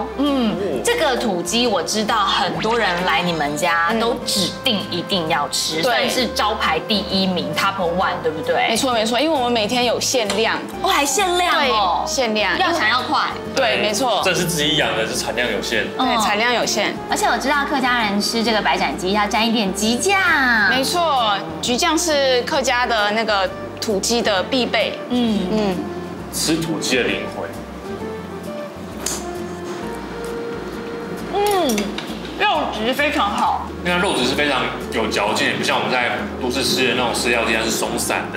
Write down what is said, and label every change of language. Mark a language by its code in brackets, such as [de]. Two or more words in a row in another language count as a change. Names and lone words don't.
[zh] 這個土雞我知道很多人來你們家都指定一定要吃，算是招牌第1名 Top 1，對不对？沒錯，因為我們每天有限量。還限量哦，限量，要搶要快。對，沒錯。這是自己養的，是產量有限。對，產量有限。而且我知道客家人吃這個白斬雞要沾一點橘醬。沒錯，橘醬是客家的那個土雞的必備。吃土雞的靈魂。肉質非常好。那個肉質是非常有嚼勁，不像我們在都市吃的那種飼料雞，它是鬆散的。